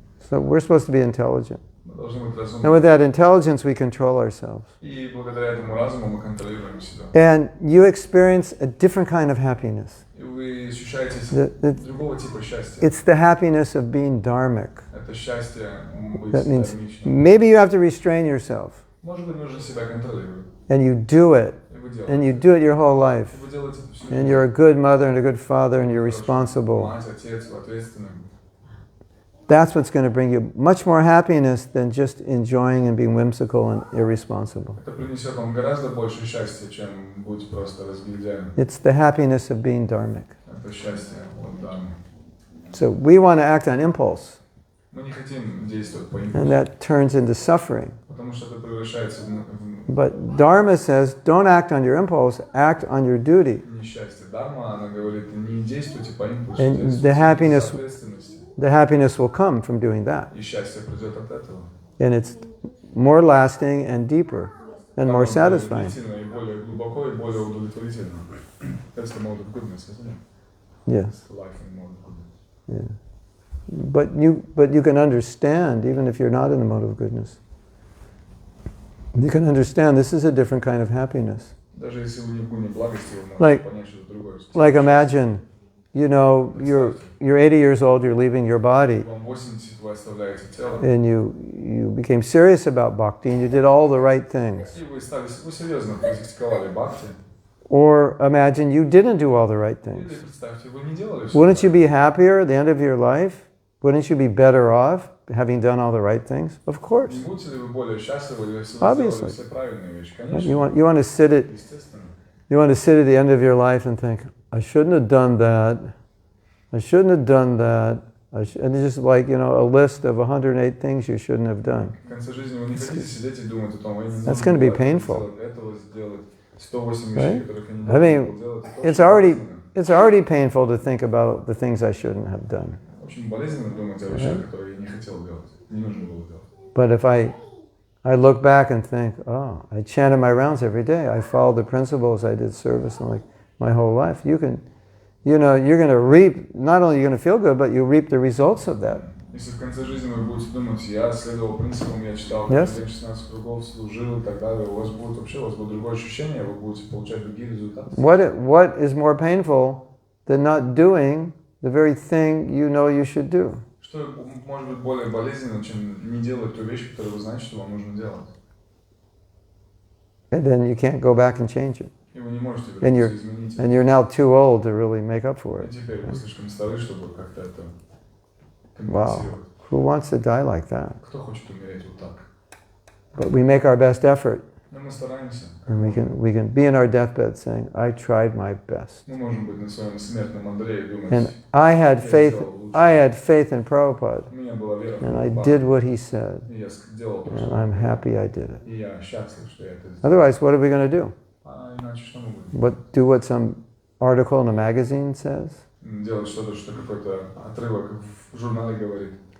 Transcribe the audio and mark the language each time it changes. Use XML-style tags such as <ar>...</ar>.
<en>So we're supposed to be intelligent.</en> <ru>Мы должны быть</ru> <en>And</en> <ru>разумны.</ru> <en>with that intelligence, we control ourselves.</en> <ru>И благодаря этому разуму мы контролируем себя.</ru> <en>And you experience a different kind of happiness.</en> <ru>И вы ощущаете другого типа счастья.</ru> <en>It's the happiness of being dharmic.</en> <ru>Это счастье быть</ru> <en>That means</en> <ru>дharmичным.</ru> <en>maybe you have to restrain yourself,</en> <ru>Может быть, нужно себя контролировать.</ru> <en>and you do it,</en> <ru>И вы делаете.</ru> <en>and you do it your whole</en> <ru>И</ru> <en>life.</en> <ru>вы делаете это всю</ru> <en>And</en> <ru>жизнь.</ru> <en>you're a good mother and a good father, and you're responsible.</en> <ru>Мать, отец, вы ответственны.</ru> <en>That's what's going to bring you much more happiness than just enjoying and being whimsical and irresponsible.</en> <ru>Это принесет вам гораздо больше счастья, чем быть просто разгильдяем.</ru> <en>It's the happiness of being dharmic.</en> <ru>Это счастье от Дharma.</ru> <en>So we want to act on impulse,</en> <ru>Мы не хотим действовать по</ru> <en>and</en> <ru>импульсу,</ru> <en>that turns into suffering.</en> <ru>потому что это превращается в</ru> <en>But Dharma says, don't act on your impulse, act on your duty.</en> <ru>несчастье. Дharma, она говорит, не действуйте по импульсу,</ru> <en>And</en> <ru>действуйте</ru> <en>the happiness-</en> <ru>с ответственностью.</ru> <en>The happiness will come from doing that.</en> <ru>И счастье придет от этого.</ru> <en>And it's more lasting and deeper and more satisfying.</en> <ru>длительно и более глубоко, и более удовлетворительно.</ru> <en>That's the mode of goodness, isn't it? Yes. It's the life in mode of goodness. Yeah. But you can understand, even if you're not in the mode of goodness, you can understand this is a different kind of happiness.</en> <ru>Даже если вы не в гуне благости, вы</ru> <en>Like-</en> <ru>можете понять что-то другое.</ru> <en>Like imagine, you're 80 years old, you're leaving your body,</en> <ru>Вам 80, вы оставляете тело,</ru> <en>and you became serious about bhakti, and you did all the right things.</en> <ru>и вы серьезно практиковали бхакти.</ru> <en>Or imagine you didn't do all the right</en> <ru>Или</ru> <en>things.</en> <ru>представьте, вы не делали все.</ru> <en>Wouldn't you be happier at the end of your life? Wouldn't you be better off? having done all the right things? Of course.</en> <ru>Не будете ли вы более счастливы, если вы сделали</ru> <en>Obviously.</en> <ru>все правильные вещи?</ru> <en>You</en> <ru>Конечно,</ru> <en>want to sit at</en> <ru>естественно.</ru> <en>you want to sit at the end of your life and think, I shouldn't have done that. I shouldn't have done that. And it's just like, a list of 108 things you shouldn't have done.</en> <ru>В конце жизни вы не хотите сидеть и думать о том, я не</ru> <en>That's</en> <ru>нужно</ru> <en>going to be</en> <ru>было</ru> <en>painful.</en> <ru>этого сделать, 108</ru> <en>Right?</en> <ru>вещей, которых я не</ru> <en>I mean,</en> <ru>должен был делать.</ru> <en>it's already painful to think about the things I shouldn't have done.</en> <ru>Очень болезненно думать о вещах, которые я не хотел делать, не нужно было делать.</ru> <en>But if I look back and think, oh, I chanted my rounds every day. I followed the principles. I did service and like my whole life. You're going to reap, not only you're going to feel good, but you reap the results of that.</en> <ru>Если в конце жизни вы будете думать, я следовал принципам, я читал</ru> <en>Yes.</en> <ru>16 кругов, служил и так далее, у вас будет другое ощущение, вы будете получать другие результаты.</ru> <en>What is more painful than not doing the very thing you know you should do?</en> <ru>Что может быть более болезненно, чем не делать ту вещь, которую вы знаете, что вам нужно делать?</ru> <en>And then you can't go back and change it.</en> <ru>И вы не можете</ru> <en>And</en> <ru>вернуться изменить.</ru> <en>And you're now too old to really make up for</en> <ru>И</ru> <en>it.</en> <ru>теперь вы слишком стары, чтобы как-то это</ru> <en>Wow.</en> <ru>компенсировать.</ru> <en>Who wants to die like that?</en> <ru>Кто хочет умереть вот так?</ru> <en>But we make our best effort.</en> <ru>Но мы стараемся.</ru> <en>And we can be in our deathbed saying, I tried my best.</en> <ru>Мы можем быть на своем смертном Андре и думать,</ru> <en>And I had faith in Prabhupada.</en> <ru>у меня была вера в</ru> <en>And I</en> <ru>Прабхупаду,</ru> <en>did what he said.</en> <ru>и я делал то,</ru> <en>And</en> <ru>что</ru> <en>I'm happy I did it.</en> <ru>и я счастлив, что я это сделал.</ru> <en>Otherwise, what are we going to do?</en> <ru>А иначе что мы будем?</ru> <en>Do what some article in a magazine says?</en> <ru>Делать что-то, что какой-то отрывок в журнале говорит.</ru>